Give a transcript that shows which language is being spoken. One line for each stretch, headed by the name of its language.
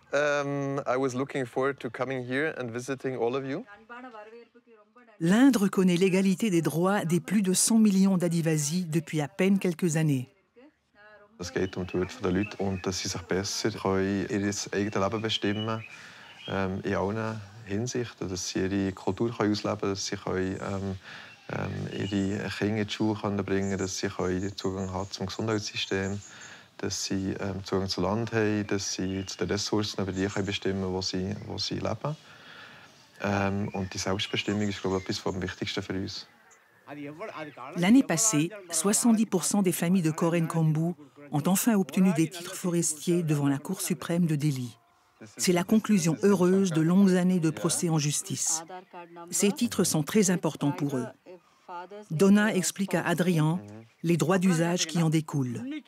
English: I was looking forward to coming here and visiting all of you.
French: L'Inde reconnaît l'égalité des droits des plus de 100 millions d'Adivasi depuis à peine quelques années.
German: Es geht die Würde der Leute und dass sie sich besser ihr eigenes Leben bestimmen können, in allen Hinsichten, dass sie ihre Kultur ausleben können, dass sie ihre Kinder in die Schule bringen können, dass sie Zugang haben zum Gesundheitssystem, dass sie Zugang zu Land haben, dass sie zu den Ressourcen über die bestimmen können, wo sie leben. Und die Selbstbestimmung ist, glaube ich, etwas vom Wichtigsten für uns.
French: L'année passée, 70% des familles de Korenkombu ont enfin obtenu des titres forestiers devant la Cour suprême de Delhi. C'est la conclusion heureuse de longues années de procès en justice. Ces titres sont très importants pour eux. Donna explique à Adrian les droits d'usage qui en découlent.